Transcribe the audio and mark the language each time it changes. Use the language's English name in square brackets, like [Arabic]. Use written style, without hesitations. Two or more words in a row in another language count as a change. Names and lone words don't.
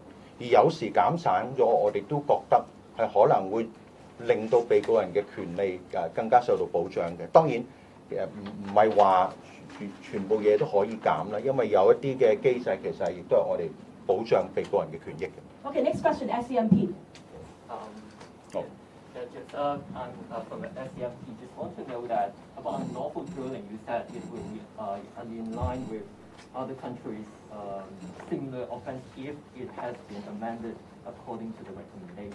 [Cantonese] 而有時減省咗，我哋都覺得係可能會令到被告人嘅權利更加受到保障嘅。當然唔係話全部嘢都可以減啦，因為有一啲嘅機制其實亦都係我哋保障被告人嘅權益嘅。 [English] Okay, next question, SCMP. Oh. I'm from the SCMP. Just want to know that about unlawful drilling, you said it will be in line with other countries' similar offense if it has been amended according to the recommendation.